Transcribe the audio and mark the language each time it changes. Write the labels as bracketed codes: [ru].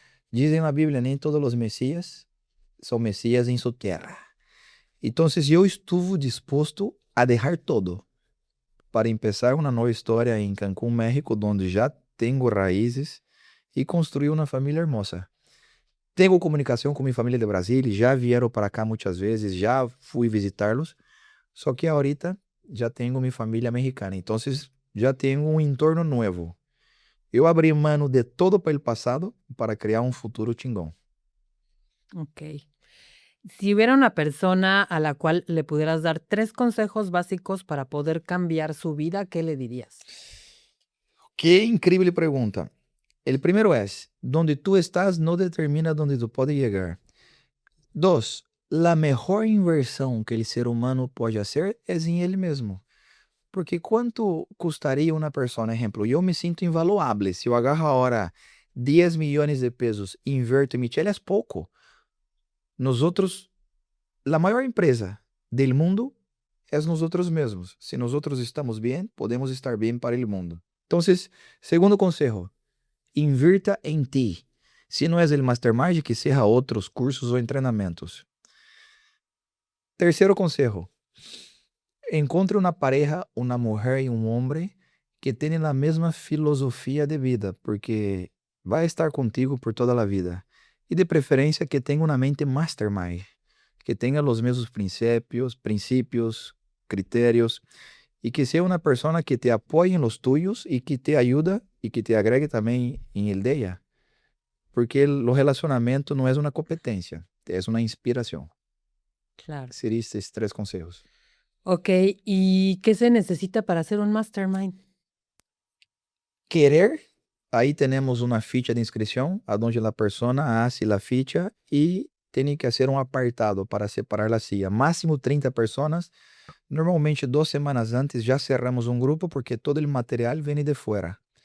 [es] Dice en la Biblia, nem todos los mesías son mesías en su tierra. Entonces yo estuve dispuesto a dejar todo para empezar una nueva historia en Cancún, México, donde ya tengo raíces y construir una familia hermosa. Tengo [pt] comunicação com minha família de Brasília, já vieram para cá muitas vezes, já fui visitar-los, só que [es] ahorita [pt] já tenho minha família mexicana, então já tenho um entorno novo. Eu abri mão de todo para o passado para criar um futuro chingón. Ok. [es] Si hubiera una persona a la cual le pudieras dar 3 consejos básicos para poder cambiar su vida, ¿qué le dirías? Qué increíble pregunta. El primero es, donde tú estás no determina donde tú puedes llegar. Dos, la mejor inversión que el ser humano puede hacer es en él mismo. Porque ¿cuánto costaría una persona? Ejemplo, yo me siento invaluable. Si yo agarro ahora 10 millones de pesos e invierto en Michelle, es poco. Nosotros, la mayor empresa del mundo es nosotros mismos. Si nosotros estamos bien, podemos estar bien para el mundo. Entonces, segundo consejo, invirta en ti. Si no es el mastermind, que sea otros cursos o entrenamientos. [pt] Terceiro consejo, encontre uma pareja, uma mulher e um homem que tenham a mesma filosofia de vida, porque vai estar contigo por toda a vida. E de preferência que tenha uma mente mastermind, que tenha os mesmos princípios, critérios, e que seja uma pessoa que te apoie [es] em los tuyos [pt] e que te ajuda e que te agregue também em el de ella. Porque o relacionamento não é uma competência, é uma inspiração. [es] Claro. Serían estos 3 consejos. Ok, ¿y qué se necesita para hacer un mastermind? Querer, ahí tenemos una ficha de inscripción, a donde la persona hace la ficha y tiene que hacer un apartado para separar la silla. Máximo 30 personas. Normalmente 2 semanas antes ya cerramos un grupo porque todo el material viene de fuera.